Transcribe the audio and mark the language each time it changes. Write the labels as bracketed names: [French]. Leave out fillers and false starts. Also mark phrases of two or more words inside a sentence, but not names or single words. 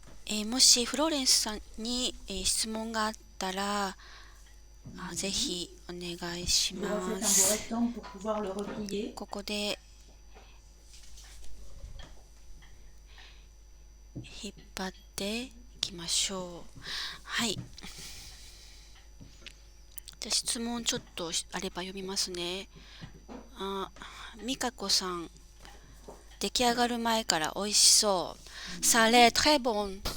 [Japanese] もしフローレンスさんに、質問があったら、ぜひお願いし [French] Vous refaites [Japanese] ま [French] un beau [Japanese] す。 [French] rectangle pour pouvoir le replier. [Japanese] ここで引っ張っていきましょう。はい。じゃあ質問ちょっとあれば読みますね。美香子さん、出来上がる前から美味しそう。 [French] Ça a l'air très bon。